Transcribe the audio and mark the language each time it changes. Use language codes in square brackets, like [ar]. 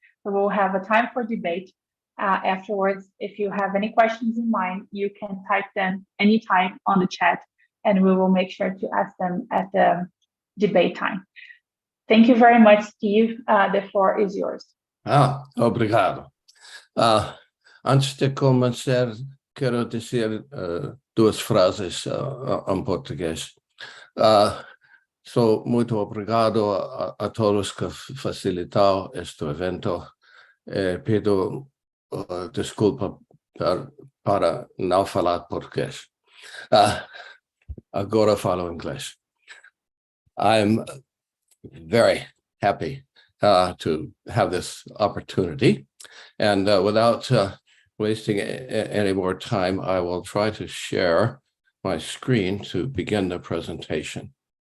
[en] So we'll have a time for debate afterwards. If you have any questions in mind, you can type them anytime on the chat, and we will make sure to ask them at the debate time. Thank you very much, Steve. The floor is yours. [pt] Obrigado. Antes de começar, quero dizer duas frases em português. Sou muito obrigado a todos que facilitaram este evento. Pido desculpa para não falar português. Agora falo inglês. [en] I'm very happy to have this opportunity, and without wasting any more time, I will try to share my screen to begin the presentation.